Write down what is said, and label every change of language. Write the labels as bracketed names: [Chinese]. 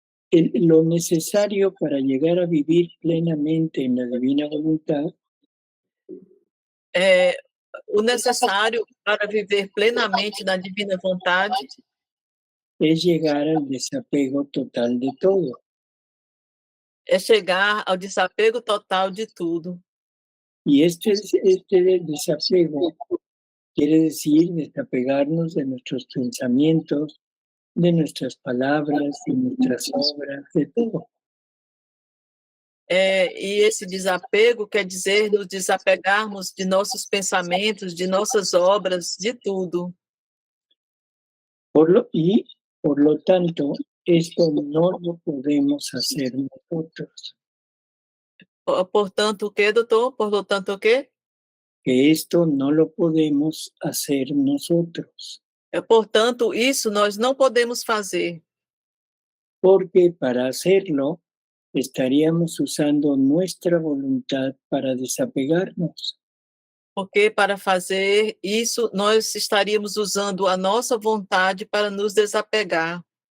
[Spanish] Lo necesario para llegar a vivir plenamente en la divina voluntad [Portuguese] O necessário para viver plenamente na divina vontade [Spanish] es llegar al desapego total de todo. [Portuguese] é chegar ao desapego total de tudo. [Spanish] Y este desapego quiere decir desapegarnos de nuestros pensamientos, de nuestras palabras, de nuestras obras, de todo. [Portuguese] E esse desapego quer dizer nos desapegarmos de nossos pensamentos, de nossas obras, de tudo. [Spanish] Por lo tanto, esto no lo podemos hacer nosotros. [Portuguese] Portanto, o quê, doutor? Portanto, o quê? [Spanish] Que esto no lo podemos hacer nosotros. [Portuguese] Portanto, isso nós não podemos fazer. [Spanish] Porque para hacerlo estaríamos usando nuestra voluntad para desapegarnos. [Portuguese] Porque para fazer isso, nós estaríamos usando a nossa vontade para nos desapegar.